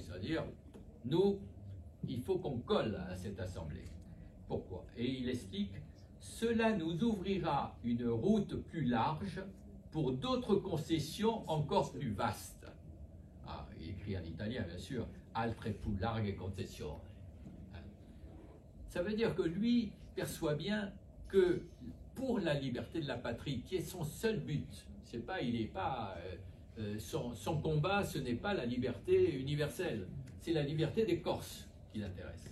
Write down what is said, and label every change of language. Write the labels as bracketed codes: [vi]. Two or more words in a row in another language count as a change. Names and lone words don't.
[fr] C'est-à-dire, nous, il faut qu'on colle à cette Assemblée. Pourquoi? Et il explique, cela nous ouvrira une route plus large pour d'autres concessions encore plus vastes. Ah, il écrit en italien, bien sûr, [it] altre più larghe concessioni. [fr] Ça veut dire que lui perçoit bien que pour la liberté de la patrie, qui est son seul but, c'est pas, il n'est pas, son combat, ce n'est pas la liberté universelle, c'est la liberté des Corses qui l'intéresse.